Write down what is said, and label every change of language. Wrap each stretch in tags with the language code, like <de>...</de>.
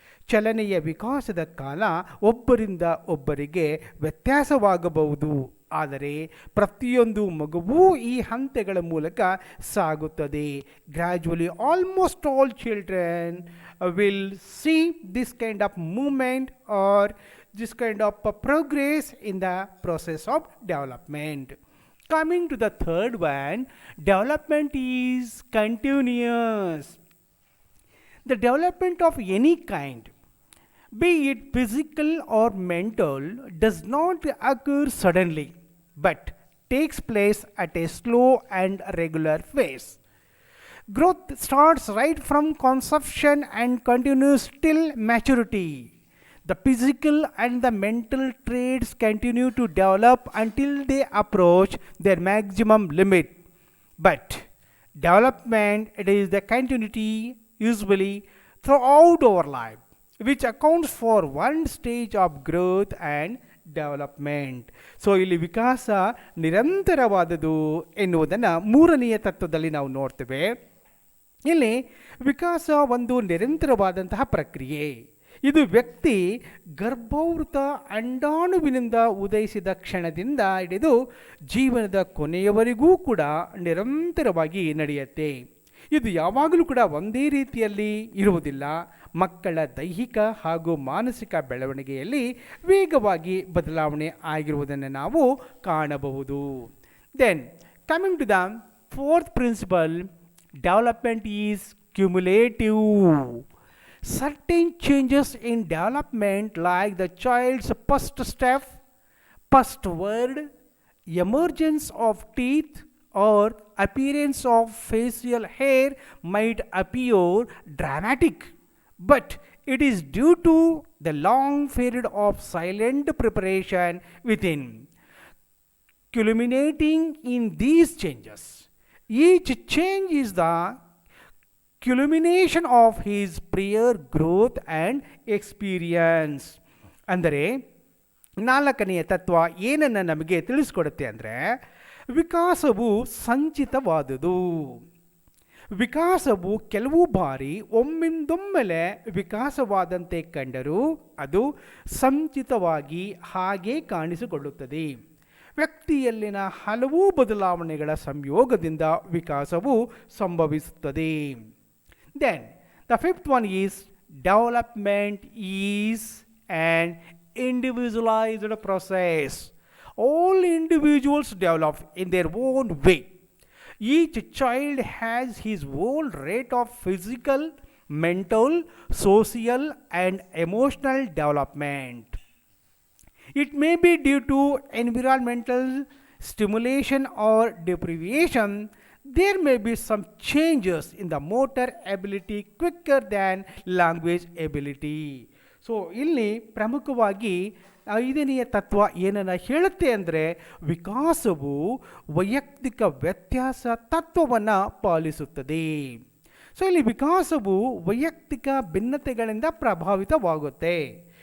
<kn>ಚಲನೆಯ ವಿಕಾಸದ ಕಾಲ ಒಬ್ಬರಿಂದ ಒಬ್ಬರಿಗೆ ವ್ಯತ್ಯಾಸವಾಗಬಹುದು, ಆದರೆ ಪ್ರತಿಯೊಂದು ಮಗುವೂ ಈ ಹಂತಗಳ ಮೂಲಕ ಸಾಗುತ್ತದೆ.</kn> <en>Gradually almost all children will see this kind of moment or this kind of progress in the process of development. Coming to the third one, development is continuous. The development of any kind, be it physical or mental, does not occur suddenly but takes place at a slow and regular pace. Growth starts right from conception and continues till maturity. The physical and the mental traits continue to develop until they approach their maximum limit. But development, it is the continuity usually throughout our life, which accounts for one stage of growth and development.</en> <kn>So ಇಲ್ಲಿ ವಿಕಾಸ ನಿರಂತರವಾದದು ಎನ್ನುವುದನ್ನು ಮೂರನೆಯ ತತ್ವದಲ್ಲಿ ನಾವು ನೋಡ್ತೇವೆ. ಇಲ್ಲಿ ವಿಕಾಸ ಒಂದು ನಿರಂತರವಾದಂತಹ ಪ್ರಕ್ರಿಯೆ. ಇದು ವ್ಯಕ್ತಿ ಗರ್ಭಾವೃತ ಅಂಡಾಣುವಿನಿಂದ ಉದಯಿಸಿದ ಕ್ಷಣದಿಂದ ಹಿಡಿದು ಜೀವನದ ಕೊನೆಯವರೆಗೂ ಕೂಡ ನಿರಂತರವಾಗಿ ನಡೆಯುತ್ತೆ. ಇದು ಯಾವಾಗಲೂ ಕೂಡ ಒಂದೇ ರೀತಿಯಲ್ಲಿ ಇರುವುದಿಲ್ಲ. ಮಕ್ಕಳ ದೈಹಿಕ ಹಾಗೂ ಮಾನಸಿಕ ಬೆಳವಣಿಗೆಯಲ್ಲಿ ವೇಗವಾಗಿ ಬದಲಾವಣೆ ಆಗಿರುವುದನ್ನು ನಾವು ಕಾಣಬಹುದು.</kn> <en>Then coming to the fourth principle, development is cumulative. Certain changes in development, like the child's first step, first word, emergence of teeth, or appearance of facial hair, might appear dramatic, but it is due to the long period of silent preparation within, culminating in these changes. Each change is the culmination of his prior growth and experience.</en> <kn>ಅಂದರೆ ನಾಲ್ಕನೆಯ ತತ್ವ ಏನನ್ನು ನಮಗೆ ತಿಳಿಸ್ಕೊಡುತ್ತೆ ಅಂದರೆ ವಿಕಾಸವು ಸಂಚಿತವಾದುದು. ವಿಕಾಸವು ಕೆಲವು ಬಾರಿ ಒಮ್ಮಿಂದೊಮ್ಮೆಲೆ ವಿಕಾಸವಾದಂತೆ ಕಂಡರೂ ಅದು ಸಂಚಿತವಾಗಿ ಹಾಗೆ ಕಾಣಿಸಿಕೊಳ್ಳುತ್ತದೆ. ವ್ಯಕ್ತಿಯಲ್ಲಿನ ಹಲವು ಬದಲಾವಣೆಗಳ ಸಂಯೋಗದಿಂದ ವಿಕಾಸವು ಸಂಭವಿಸುತ್ತದೆ.</kn> <en>Then the fifth one is development is an individualized process. All individuals develop in their own way. Each child has his own rate of physical, mental, social, and emotional development. It may be due to environmental stimulation or deprivation. There may be some changes in the motor ability quicker than language ability.</en> <kn>So ಇಲ್ಲಿ ಪ್ರಮುಖವಾಗಿ ಐದನೆಯ ತತ್ವ ಏನನ್ನು ಹೇಳುತ್ತೆ ಅಂದರೆ ವಿಕಾಸವು ವೈಯಕ್ತಿಕ ವ್ಯತ್ಯಾಸ ತತ್ವವನ್ನು ಪಾಲಿಸುತ್ತದೆ. ಸೊ ಇಲ್ಲಿ ವಿಕಾಸವು ವೈಯಕ್ತಿಕ ಭಿನ್ನತೆಗಳಿಂದ ಪ್ರಭಾವಿತವಾಗುತ್ತೆ.</kn>